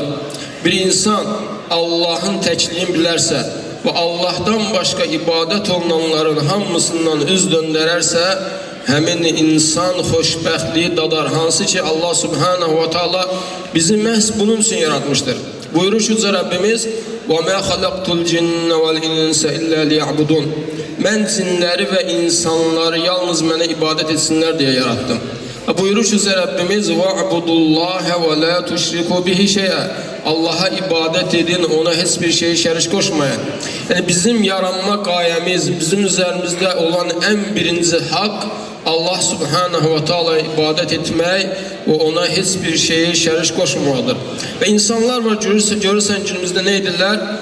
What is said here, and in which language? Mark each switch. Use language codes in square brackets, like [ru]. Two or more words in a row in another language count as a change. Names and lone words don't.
[az] Bir insan Allahın təkliyini bilərsə və Allahdan başqa ibadət olunanların hamısından üz döndərərsə, həmin insan xoşbəxtliyi dadar. Hansı ki Allah Subhanahu wa Taala bizi məhz bunun üçün yaratmışdır. Buyurur ki Rəbbimiz: [ar] وَمَا خَلَقْتُ الْجِنَّ وَالْإِنْسَ إِلَّا لِيَعْبُدُونَ. [az] Mən cinləri və insanları yalnız mənə ibadət etsinlər deyə yarattım. Buyurur ki Rəbbimiz: [ar] وَعْبُدُ اللّٰهَ وَلَا تُشْرِكُوا بِهِ شَيْئًا. [az] Allaha ibadət edin, ona heç bir şey şərik qoşmayın. Yəni bizim yaranma qayəmiz, bizim üzərimizdə olan ən birinci haqq Allah Subhanahu wa Taala ibadət etmək və ona heç bir şeyi şərik qoşmamalıdır. Və insanlar var, görürsən günümüzdə nə edirlər?